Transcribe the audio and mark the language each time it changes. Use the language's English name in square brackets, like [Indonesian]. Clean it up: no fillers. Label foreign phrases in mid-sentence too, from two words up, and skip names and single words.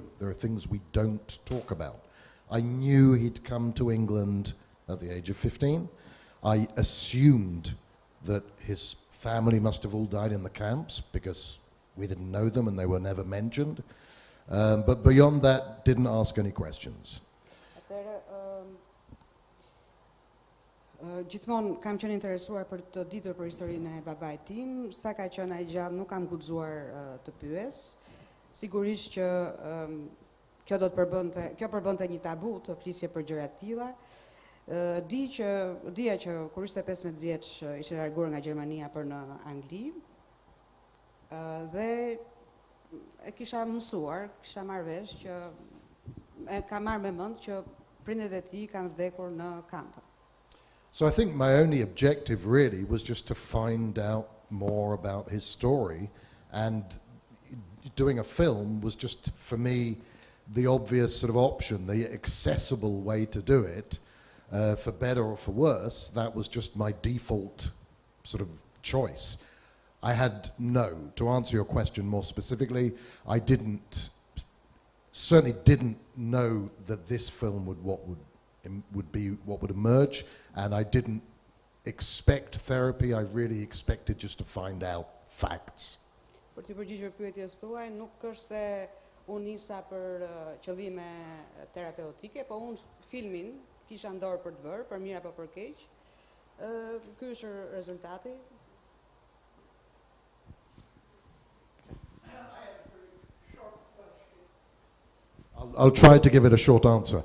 [English] There are things we don't talk about. I knew he'd come to England at the age of 15. I assumed that his family must have all died in the camps because we didn't know them and they were never mentioned. But beyond that, didn't ask any questions. [Albanian] Gjithmonë kam qenë interesuar për të ditur për historinë e babait tim, sa ka qenë ai gjallë nuk kam guxuar të pyes. Sigurisht që kjo përbënte një tabu të flisje për gjëra të tilla. Dija që kur ishte 15 vjeç ishte larguar nga Gjermania për në Angli. Dhe e kisha mësuar, kisha marrë vesh që ka marrë me mend që prindërit e tij kanë vdekur në kamp. [English] So I think my only objective really was just to find out more about his story, and doing a film was just for me the obvious sort of option, the accessible way to do it, For better or for worse, that was just my default sort of choice. I had to answer your question more specifically, I certainly didn't know that this film would be what would emerge, and I didn't expect therapy. I really expected just to find out facts. [Albanian] Për të përgjigjur pyetjes tuaj, nuk është se unë nisa për qëllime terapeutike, po unë filmin kisha në dorë për të bërë, për mirë apo për keq. Ky është rezultati. [English] I'll try to give it a short answer.